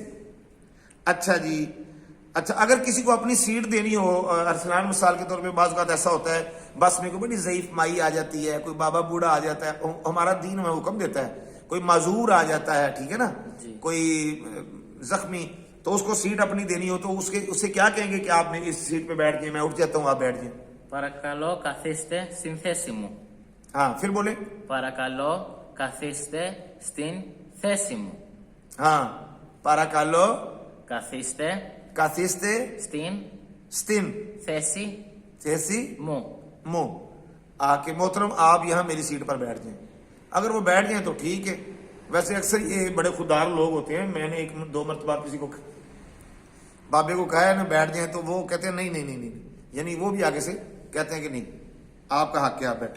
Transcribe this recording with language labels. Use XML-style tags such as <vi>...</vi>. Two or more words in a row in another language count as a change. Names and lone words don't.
<ur>اچھا جی، اچھا، اگر کسی کو اپنی سیٹ دینی ہو، ارسلان مثال کے طور پہ بعض اوقات ایسا ہوتا ہے بس میں کوئی بڑی ضعیف مائی آ جاتی ہے، کوئی بابا بوڑھا آ جاتا ہے، ہمارا دین ہمیں حکم دیتا ہے، کوئی معذور آ جاتا ہے، ٹھیک ہے نا، کوئی زخمی، تو اس کو سیٹ اپنی دینی ہو تو اس سے کیا کہیں گے کہ آپ اس سیٹ پہ بیٹھ گئے، میں اٹھ جاتا ہوں، آپ بیٹھ جائے.</ur> <el>Παρακαλώ, καθίστε στην θέση μου.</el> <ur>ہاں، پھر بولے.</ur> <el>Παρακαλώ, καθίστε στην θέση μου.</el> <ur>ہاں، پاراکالو,</ur> <el>Καθίστε काथिस्ते, στην स्तिन, θέση थैसी, μου.</el> <ur>مو، آ کے محترم آپ یہاں میری سیٹ پر بیٹھ جائیں. اگر وہ بیٹھ جائیں تو ٹھیک ہے. ویسے اکثر یہ بڑے خوددار لوگ ہوتے ہیں، میں نے ایک دو مرتبہ کسی کو بابے کو کہا ہے نا بیٹھ جائیں، تو وہ کہتے ہیں نہیں نہیں نہیں نہیں، یعنی وہ بھی آگے سے کہتے ہیں کہ نہیں، آپ کا حق ہے، آپ بیٹھے.</ur>